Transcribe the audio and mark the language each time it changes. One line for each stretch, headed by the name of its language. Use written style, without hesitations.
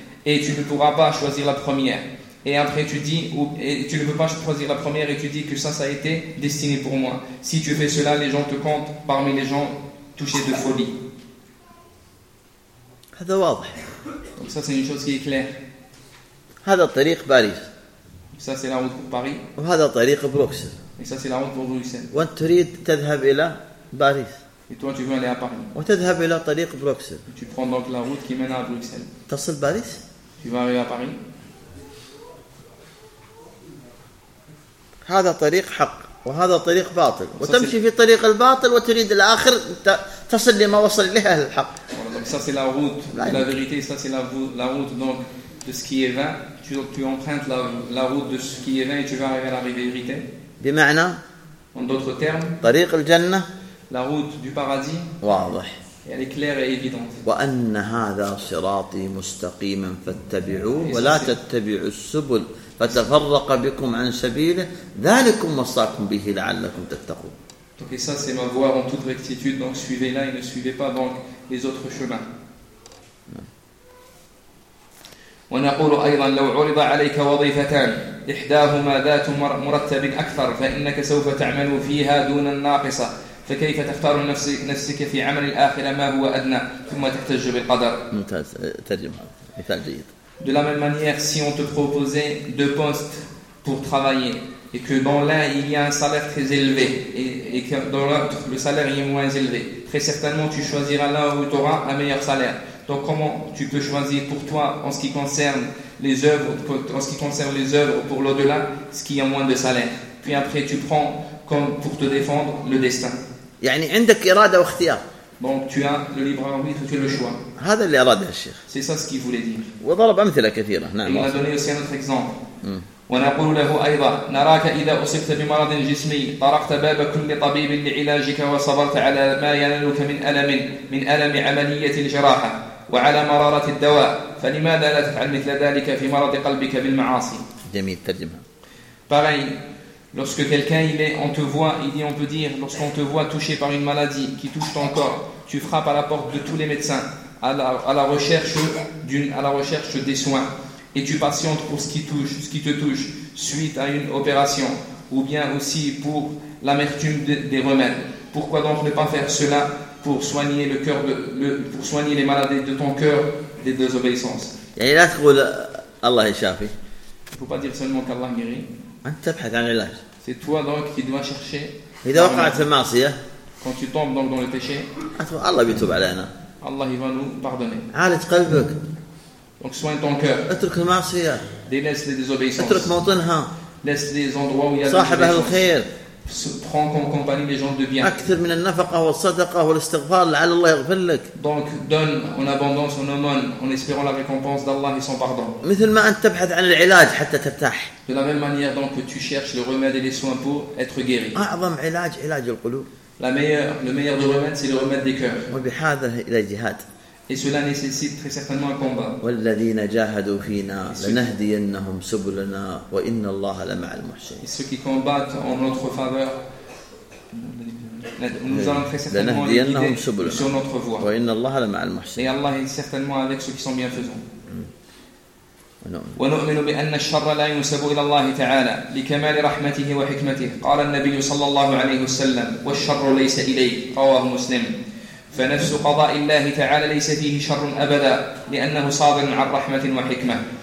French: et tu ne pourras pas choisir la première et après tu dis et tu ne peux pas choisir la première et tu dis que ça a été destiné pour moi, si tu fais cela les gens te comptent parmi les gens touchés de folie.
Arabic: هذا واضح.
French: Donc ça c'est une chose qui est claire.
Arabic: هذا الطريق باريس.
French: Ça c'est la route pour Paris.
Arabic: وهذا طريق بروكسل.
French: Et ça c'est la route pour Bruxelles.
Arabic: وأنت تريد تذهب إلى باريس.
French: Et toi tu veux aller à Paris.
Arabic: وتذهب إلى طريق بروكسل.
French: Tu prends donc la route qui mène à Bruxelles.
Arabic: تصل باريس.
French: Tu vas arriver à Paris.
Arabic: هذا طريق حق. وهذا طريق باطل وتمشي في طريق الباطل وتريد الآخر تصل لما وصل له الحق.
French: Ça c'est la route de la vérité, ça c'est la route donc de ce qui est vain. Tu empruntes la route de ce qui est vain et tu vas arriver à la vérité.
Arabic: بمعنى.
French: En d'autres termes.
Arabic: طريق الجنة.
French: La route du paradis.
Arabic: واضح.
French: Elle est claire et évidente.
Arabic: وأن هذا صراطي مستقيما فاتبعوه ولا تتبعوا السبل. فتفرق بكم عن سبيله ذلكم وصاكم به لعلكم تتقون.
French: Donc ça c'est ma voie en toute rectitude donc suivez-la et ne suivez pas donc les autres chemins.
Arabic: ونقول أيضا لو عرض عليك وظيفتان إحداهما ذات مرتب أكثر فإنك سوف تعمل فيها دون الناقصة فكيف تختار نفسك في عمل الآخرة ما هو أدنى ثم تحتج بالقدر. ممتاز ترجمة مثال جيد.
French: De la même manière, si on te proposait deux postes pour travailler et que dans l'un il y a un salaire très élevé et que dans l'autre le salaire est moins élevé, très certainement tu choisiras l'un où tu auras un meilleur salaire. Donc comment tu peux choisir pour toi en ce qui concerne les œuvres, en ce qui concerne les œuvres pour l'au-delà, ce qui a moins de salaire. Puis après tu prends comme pour te défendre le destin.
Arabic: يعني عندك إرادة واختيار.
French: Donc tu as le libre arbitre, tu as le choix.
Arabic: هذا اللي أراد الشيخ.
French: C'est ça ce qu'il voulait dire.
Arabic: وضرب أمثلة كثيرة. نعم.
French: Il a donné aussi un autre exemple.
Arabic: ونقول له أيضا نراك إذا أصبت بمرض جسمي طرقت باب كل طبيب لعلاجك وصبرت على ما ينالك من ألم عملية الجراحة وعلى مرارة الدواء فلماذا لا تفعل مثل ذلك في مرض قلبك بالمعاصي. جميل ترجمة.
French: Pareil. Lorsque quelqu'un il est, on te voit, il dit, on peut dire, lorsqu'on te voit touché par une maladie qui touche ton corps, tu frappes à la porte de tous les médecins à la recherche des soins, et tu patientes pour ce qui te touche suite à une opération, ou bien aussi pour l'amertume des remèdes. Pourquoi donc ne pas faire cela pour soigner le cœur pour soigner les maladies de ton cœur des désobéissances. Et là, tu dis, Allah est shafi. Il ne faut pas dire seulement qu'Allah guérit.
Arabic: أنت تبحث عن العلاج.
French: C'est toi donc qui dois chercher.
Arabic: إذا وقعت في المعصية.
French: Quand tu tombes donc dans le péché.
Arabic: الله بيتوب علينا.
French: Allah va nous pardonner.
Arabic: عالج قلبك.
French: Donc soigne ton cœur.
Arabic: اترك المعصية.
French: Délaisse les désobéissances.
Arabic: اترك موطنها.
French: Laisse les endroits où il y a
Arabic: صاحب الخير.
French: prends comme compagnie les gens de bien.
Arabic: أكثر من النفقة والصدقة والاستغفار لعل الله يغفر لك.
French: Donc donne en abondance, en aumône, en espérant la récompense d'Allah et son pardon.
Arabic: مثل ما أنت تبحث عن العلاج حتى ترتاح.
French: De la même manière donc que tu cherches le remède et les soins pour être guéri.
Arabic: أعظم علاج علاج القلوب.
French: Le meilleur des remèdes c'est le remède des cœurs.
Arabic: وبهذا إلى جهاد.
French: Et cela nécessite très certainement un combat.
Arabic: والذين جاهدوا فينا لنهدينهم سبلنا وإن الله لمع المحسنين.
French: Et ceux qui combattent en notre faveur, nous allons très certainement les guider sur notre voie.
Arabic: وإن الله لمع المحسنين.
French: Et Allah est certainement avec ceux qui sont bienfaisants.
Arabic: ونؤمن بأن الشر لا ينسب إلى الله تعالى لكمال رحمته وحكمته. قال النبي صلى الله عليه وسلم: والشر ليس إليه. رواه مسلم. فنفس قضاء الله تعالى ليس فيه شر أبدا، لأنه صادر عن رحمة وحكمة.